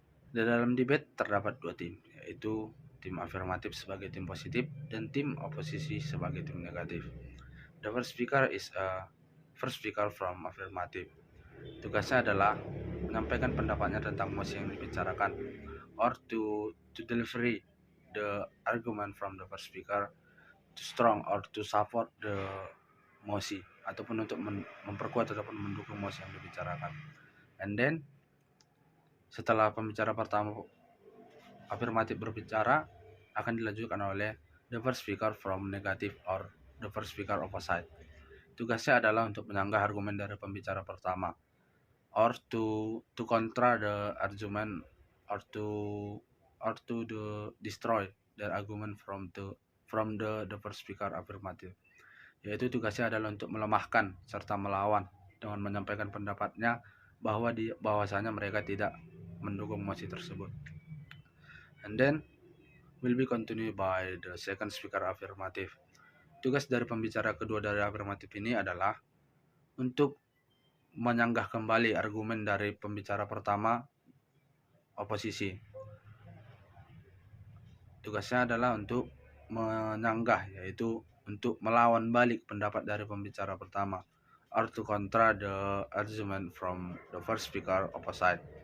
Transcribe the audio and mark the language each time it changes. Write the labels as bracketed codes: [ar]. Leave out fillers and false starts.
[id] Di dalam debate terdapat 2 tim, yaitu tim afirmatif sebagai tim positif dan tim oposisi sebagai tim negatif. [en] The first speaker is a first speaker from affirmative. [id] Tugasnya adalah menyampaikan pendapatnya tentang mosi yang dibicarakan [en] or to deliver the argument from the first speaker to strong or to support the mosi [id] ataupun untuk memperkuat ataupun mendukung mosi yang dibicarakan. [en] And then [id] setelah pembicara pertama afirmatif berbicara, akan dilanjutkan oleh [en] the first speaker from negative or the first speaker opposite. [id] Tugasnya adalah untuk menyanggah argumen dari pembicara pertama [en] or to contra the argument or to destroy their argument from the first speaker affirmative. [id] Yaitu tugasnya adalah untuk melemahkan serta melawan dengan menyampaikan pendapatnya bahwasanya mereka tidak mendukung mosi tersebut. [en] And then will be continued by the second speaker affirmative. [id] Tugas dari pembicara kedua dari affirmative ini adalah untuk menyanggah kembali argumen dari pembicara pertama oposisi. Tugasnya adalah untuk menyanggah, yaitu untuk melawan balik pendapat dari pembicara pertama, [en] or to contra the argument from the first speaker opposite.